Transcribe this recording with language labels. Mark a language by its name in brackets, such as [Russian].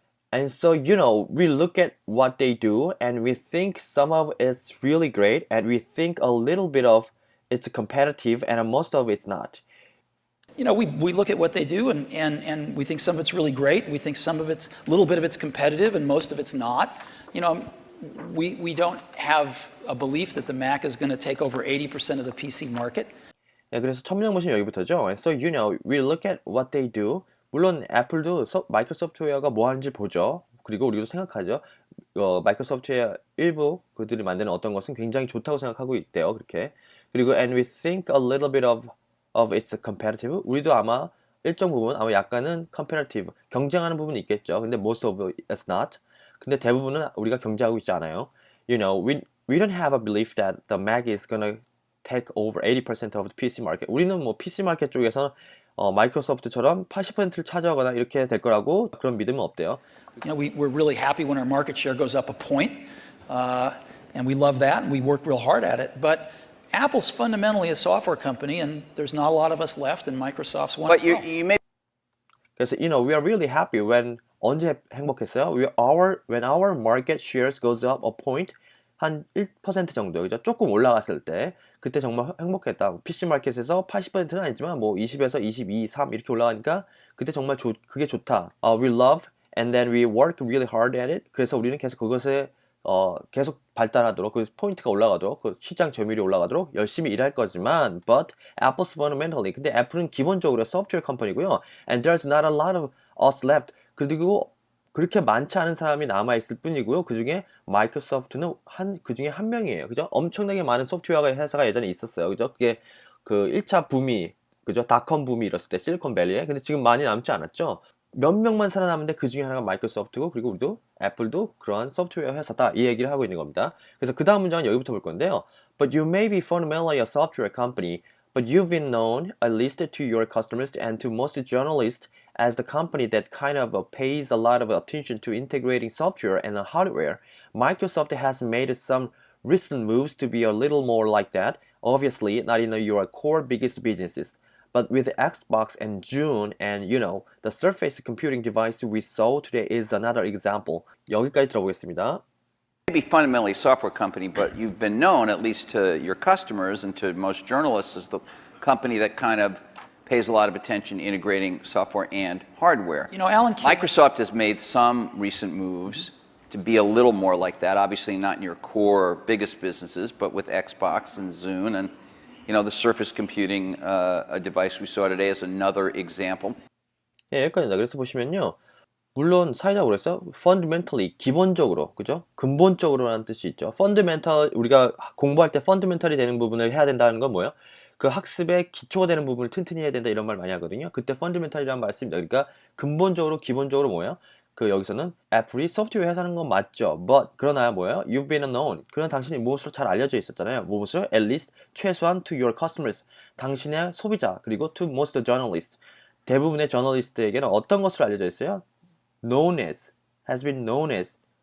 [English] And so, we look at what they do and we think some of it's really great and we think a little bit of it's competitive and most of it's not. We look at what they do and we think some of it's really great, and we think some of it's, a little bit of it's competitive and most of it's not. We don't have a belief that the Mac is going to take over 80% of the PC market. [Korean] 네, 그래서 첫 문장 보시면 여기부터죠. [English] And so, we look at what they do. [Korean] 물론 애플도 마이크로소프트웨어가 뭐 하는지 보죠. 그리고 우리도 생각하죠. 마이크로소프트웨어 일부 그들이 만드는 어떤 것은 굉장히 좋다고 생각하고 있대요. 그렇게. 그리고 [English] and we think a little bit of it's competitive. [Korean] 우리도 아마 일정 부분 아마 약간은 competitive 경쟁하는 부분이 있겠죠. 근데 [English] most of it's not. [Korean] 근데 대부분은 우리가 경쟁하고 있지 않아요. [English] We don't have a belief that the Mac is gonna take over 80% of the PC market. [Korean] 우리는 뭐 PC 마켓 쪽에서 마이크로소프트처럼 80%를 차지하거나 이렇게 될 거라고 그런 믿음은 없대요. [English] We're really happy when our market share goes up a point, and we love that, and we work real hard at it. But Apple's fundamentally a software company, and there's not a lot of us left, and Microsoft's one. But you may [Korean] 그래서 [English] we are really happy when [Korean] 언제 행복했어요? [English] When our market shares goes up a point [Korean] 한 1% 정도, 그죠? 조금 올라갔을 때 그때 정말 행복했다. PC 마켓에서 80%는 아니지만 뭐 20에서 22, 3 이렇게 올라가니까 그때 정말 그게 좋다. [English] We love and then we work really hard at it. [Korean] 그래서 우리는 계속 그것에 계속 발달하도록 그 포인트가 올라가도록 그 시장 점유율이 올라가도록 열심히 일할 거지만 [English] but Apple's fundamentally [Korean] 근데 애플은 기본적으로 소프트웨어 컴퍼니고요. [English] And there's not a lot of us left. [Korean] 그리고 그렇게 많지 않은 사람이 남아있을 뿐이고요. 그 중에 마이크로소프트는 그 중에 한 명이에요. 그죠? 엄청나게 많은 소프트웨어 회사가 예전에 있었어요. 그죠? 그게 그 1차 붐이, 그죠? 닷컴 붐이 일었을 때 실리콘밸리에. 근데 지금 많이 남지 않았죠? 몇 명만 살아남는데 그 중에 하나가 마이크로소프트고 그리고 우리도 애플도 그러한 소프트웨어 회사다. 이 얘기를 하고 있는 겁니다. 그래서 그 다음 문장은 여기부터 볼 건데요. [English] But you may be fundamentally a software company, but you've been known, at least to your customers and to most journalists, as the company that kind of pays a lot of attention to integrating software and hardware. Microsoft has made some recent moves to be a little more like that, obviously not in your core biggest businesses. But with Xbox and June and the Surface computing device we saw today is another example. [Korean] 여기까지 들어보겠습니다. [English] be fundamentally a software company, but you've been known, at least to your customers and to most journalists, as the company that kind of pays a lot of attention integrating software and hardware. Alan Microsoft has made some recent moves to be a little more like that, obviously not in your core biggest businesses, but with Xbox and Zune and the Surface computing a device we saw today is another example. [Korean] 예, 여기까지입니다. 그래서 보시면요. 물론 사회자가 그랬어요. fundamentally, 기본적으로, 그죠? 근본적으로라는 뜻이 있죠. fundamental, 우리가 공부할 때 fundamental이 되는 부분을 해야 된다는 건 뭐예요? 그 학습의 기초가 되는 부분을 튼튼히 해야 된다 이런 말 많이 하거든요. 그때 fundamental이라는 말 씁니다. 그러니까 근본적으로, 기본적으로 뭐예요? 그 여기서는 애플이 소프트웨어 회사는 건 맞죠. [English] But [Korean] 그러나 뭐예요? [English] You've been known. [Korean] 그러나 당신이 무엇으로 잘 알려져 있었잖아요. 무엇으로? [English] At least [Korean] 최소한 [English] to your customers. [Korean] 당신의 소비자 그리고 [English] to most journalists. [Korean] 대부분의 저널리스트에게는 어떤 것으로 알려져 있어요? [English] Known as, has been known as.